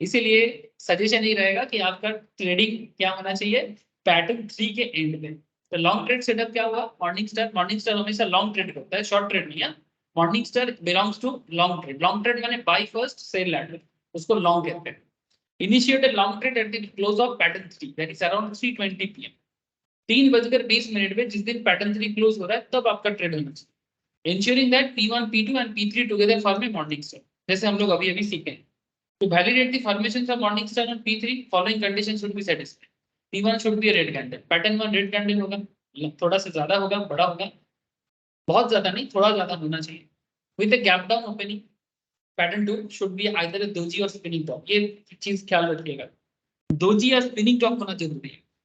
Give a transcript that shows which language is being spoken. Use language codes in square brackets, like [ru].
[hi] इसीलिए सजेशन ही रहेगा कि आपका ट्रेडिंग क्या होना चाहिए, पैटर्न 3 के एंड में। तो लॉन्ग ट्रेड सेटअप क्या हुआ, मॉर्निंग स्टार, मॉर्निंग स्टार हमेशा लॉन्ग ट्रेड करता है, शॉर्ट ट्रेड नहीं है। [en] morning star belongs to long trade, [hi] long trade माने बाय फर्स्ट सेल लैटर, उसको लॉन्ग कहते हैं। [en] initiate a long trade at the close of pattern 3 that is around 3:20 PM, [hi] 3:20 में जिस दिन पैटर्न 3 क्लोज हो रहा है तब आपका ट्रेड होना चाहिए, [en] ensuring that P1 P2 and P3 together form a morning star, [hi] जैसे हम लोग अभी अभी सीखे हैं। [en] To validate the formation of morning star on P3 following conditions should be satisfied. P1 should be a red candle, [hi] pattern 1 red candle होगा, थोड़ा सा ज्यादा होगा, बड़ा होगा, बहुत ज्यादा नहीं थोड़ा ज्यादा होना चाहिए, [en] with a gap down opening. Pattern 2 should be either doji और spinning top, [hi] ये चीज ख्याल रखिएगा, दोजी या स्पिनिंग टॉप होना जरूरी है।